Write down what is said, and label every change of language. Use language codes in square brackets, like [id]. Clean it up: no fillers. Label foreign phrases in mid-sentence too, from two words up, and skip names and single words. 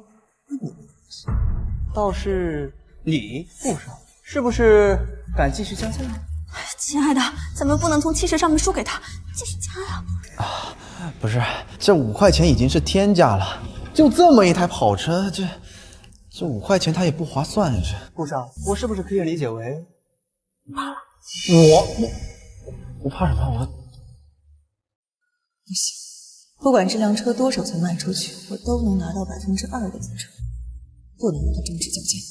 [zh] 你倒是你不少，是不是敢繼續加價？親愛的，咱們不能從氣勢上面輸給他，繼續加呀！不是，這5塊錢已經是天價了，就這麼一台跑車，這這5塊錢他也不划算呀！顾少，我是不是可以理解为你怕了？我怕什么？我不行，不管这辆车多少才卖出去，我都能拿到2%的增值，不能让他终止交接。